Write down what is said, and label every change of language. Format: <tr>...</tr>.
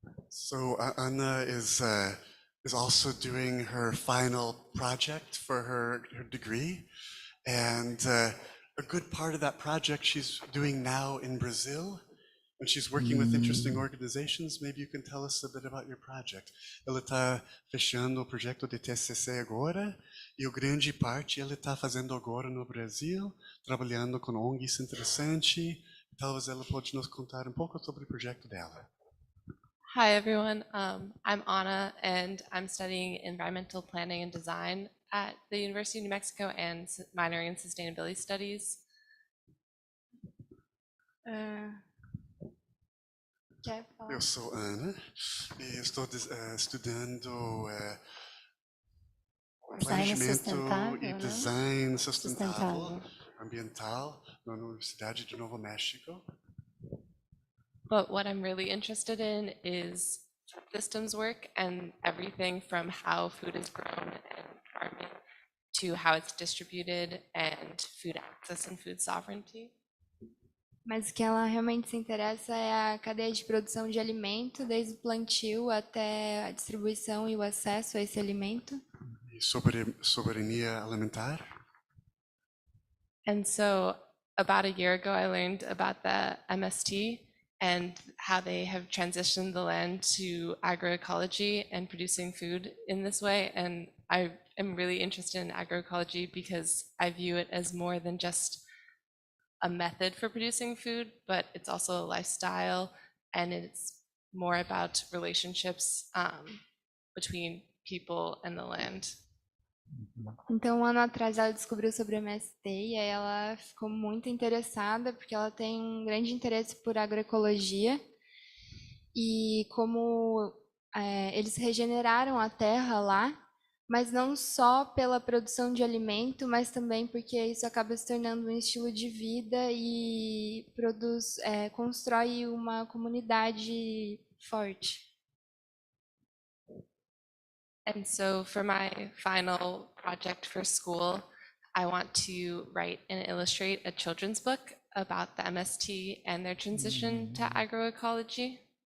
<en>So Anna is also doing her final project for her degree, and a good part of that project she's doing now in Brazil, and she's working with interesting organizations. Maybe you can tell us a bit about your project.</en> <pt>Ela está fechando o projeto de TCC agora, e a grande parte ela está fazendo agora no Brasil, trabalhando com ONGs interessante. Talvez ela pode nos contar um pouco sobre o projeto dela.</pt> <en>Hi, everyone. I'm Anna, and I'm studying environmental planning and design at the University of New Mexico and minoring in sustainability studies.</en> <pt>Quer falar? Eu sou Ana e estou estudando planejamento e design sustentável ambiental na Universidade de Novo México.</pt> <en>But what I'm really interested in is systems work and everything from how food is grown and farming to how it's distributed and food access and food sovereignty.</en> <pt>Mas o que ela realmente se interessa é a cadeia de produção de alimento, desde o plantio até a distribuição e o acesso a esse alimento. E sobre soberania alimentar.</pt> <en>And so about a year ago, I learned about the MST and how they have transitioned the land to agroecology and producing food in this way. And I am really interested in agroecology because I view it as more than just a method for producing food, but it's also a lifestyle, and it's more about relationships between people and the land.</en> <pt>Então, um ano atrás, ela descobriu sobre o MST e aí ela ficou muito interessada, porque ela tem um grande interesse por agroecologia e como eles regeneraram a terra lá, mas não só pela produção de alimento, mas também porque isso acaba se tornando um estilo de vida e constrói uma comunidade forte.</pt> <en>And so for my final project for school, I want to write and illustrate a children's book about the MST and their transition to agroecology.</en>